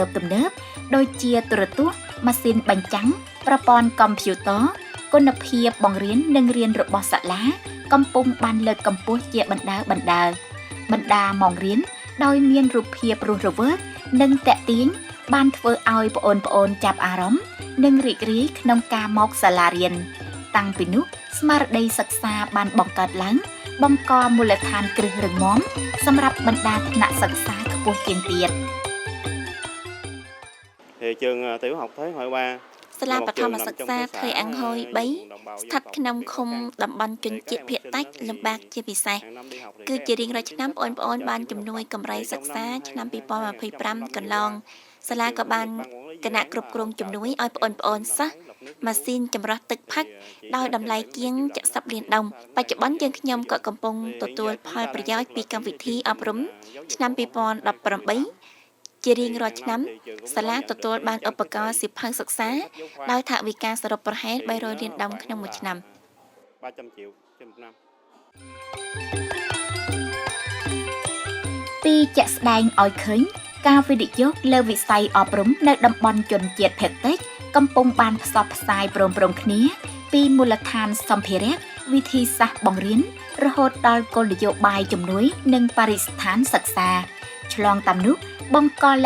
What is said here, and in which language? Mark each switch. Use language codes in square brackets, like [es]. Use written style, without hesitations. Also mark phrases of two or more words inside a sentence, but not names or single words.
[km] ដូចជាទូរទស្សន៍ម៉ាស៊ីនបញ្ចាំងប្រព័ន្ធកុំព្យូទ័រគុណភាពបង្រៀននិងរៀនរបស់សាលាកំពុងបានលើកកម្ពស់ជាបណ្ដាម៉ោងរៀនដោយមានរូបភាពរស់រវើកនិងតាក់ទាញបានធ្វើឲ្យប្អូនៗចាប់អារម្មណ៍និងរីករាយក្នុងការមកសាលារៀនតាំងពីនោះស្មារតីសិក្សាបានបង្កើតឡើងបង្កមូលដ្ឋានគ្រឹះរឹងមាំសម្រាប់បណ្ដាថ្នាក់សិក្សាខ្ពស់ជាងទៀត [vi] thì trường tiểu học Thế Hội 3 [km] សាលាបឋមសិក្សាថៃអង្គហយ 3 ស្ថិតក្នុងឃុំតំបន់ជនជាតិភាគតិចលំបាកជាពិសេសគឺជារៀងរាល់ ឆ្នាំបងប្អូនបានជំនួយកម្រៃសិក្សាឆ្នាំ 2025 កន្លងសាលាក៏បានគណៈគ្រប់គ្រងជំនួយឲ្យបងប្អូនសិស្សម៉ាស៊ីនចម្រោះទឹកផឹកដោយតម្លៃជាង70លានដុំបច្ចុប្បន្នយើងខ្ញុំក៏កំពុងទទួលផលប្រយោជន៍ពីកម្មវិធីអប់រំឆ្នាំ 2018 ជារៀងរាល់ឆ្នាំសាលាទទួលបានឧបករណ៍សៀវភៅសិក្សាដោយថវិកាសរុបប្រហែល 300 លានដុំក្នុងមួយឆ្នាំ [vi] 300 triệu trên một năm [km] ពីជាក់ស្ដែងឲ្យឃើញការវិនិយោគលើវិស័យអប់រំនៅតំបន់ជនជាតិភាគតិចកំពុងបានផ្សព្វផ្សាយព្រមៗគ្នាពីមូលដ្ឋាន សម្ភារៈវិធីសាស្ត្របង្រៀនរហូតដល់គោលនយោបាយជំនួយនិងបរិស្ថានសិក្សាឆ្លងតាមនោះបង្កល